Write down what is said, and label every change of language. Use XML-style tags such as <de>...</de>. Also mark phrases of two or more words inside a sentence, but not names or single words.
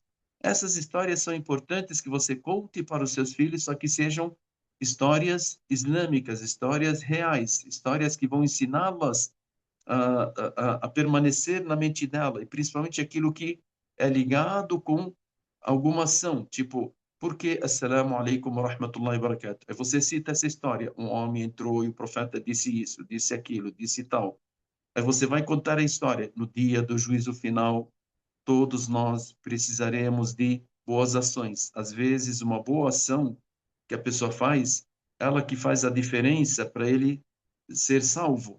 <pt>Essas histórias são importantes que você conte para os seus filhos, só que sejam histórias islâmicas, histórias reais, histórias que vão ensiná-las a permanecer na mente dela, e principalmente aquilo que é ligado com alguma ação, tipo, por que</pt> <ar>السلام عليكم ورحمة الله وبركاته?</ar> <pt>Aí você cita essa história, um homem entrou e o profeta disse isso, disse aquilo, disse tal. Aí você vai contar a história. No dia do juízo final, todos nós precisaremos de boas ações. Às vezes, uma boa ação que a pessoa faz, ela que faz a diferença para ele ser salvo.</pt>